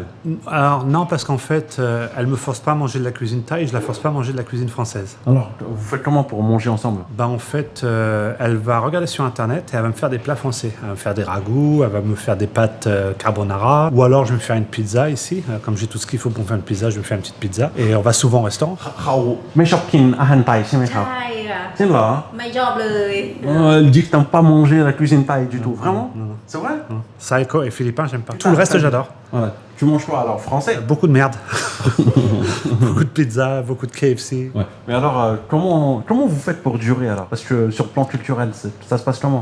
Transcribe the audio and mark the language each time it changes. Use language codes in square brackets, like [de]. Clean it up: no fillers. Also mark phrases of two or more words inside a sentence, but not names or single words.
[fr] Alors non, parce qu'en fait, elle me force pas à manger de la cuisine thaï, je la force pas à manger de la cuisine française. Alors, Vous faites comment pour manger ensemble? En fait, elle va regarder sur Internet et elle va me faire des plats français. Elle va me faire des ragoûts, elle va me faire des pâtes carbonara. Ou alors, je vais me faire une pizza ici. Comme j'ai tout ce qu'il faut pour me faire une pizza, je vais me faire une petite pizza. Et on va souvent au restaurant. [th] เขาไม่ชอบกินอาหารไทยใช่ไหมครับ ใช่ค่ะ [fr] C'est là. [th] ไม่ชอบเลย [fr] Elle dit que t'aimes pas manger la cuisine thaï du tout. Vraiment? non. C'est vrai? Saiko et philippin, j'aime pas. Tout le reste, j'adore. Voilà. Tu manges quoi alors? Français? Beaucoup de merde. Beaucoup de pizza, beaucoup de KFC. Ouais. Mais alors, comment vous faites pour durer alors? Parce que sur le plan culturel, ça se passe comment?